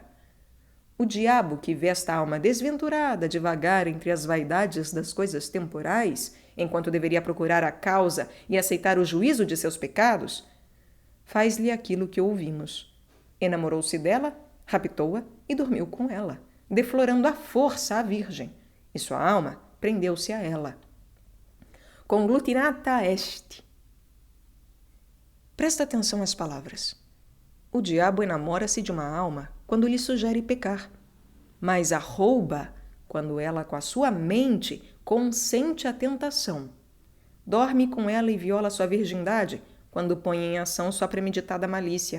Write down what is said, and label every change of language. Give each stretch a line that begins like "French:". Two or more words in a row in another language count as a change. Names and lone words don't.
Portuguese: O diabo, que vê esta alma desventurada devagar entre as vaidades das coisas temporais, enquanto deveria procurar a causa e aceitar o juízo de seus pecados, faz-lhe aquilo que ouvimos. Enamorou-se dela, raptou-a e dormiu com ela, deflorando à força a virgem, e sua alma prendeu-se a ela.
Latin: Conglutinata est.
Portuguese: Presta atenção às palavras. O diabo enamora-se de uma alma quando lhe sugere pecar, mas a rouba quando ela, com a sua mente, consente à tentação. Dorme com ela e viola sua virgindade quando põe em ação sua premeditada malícia.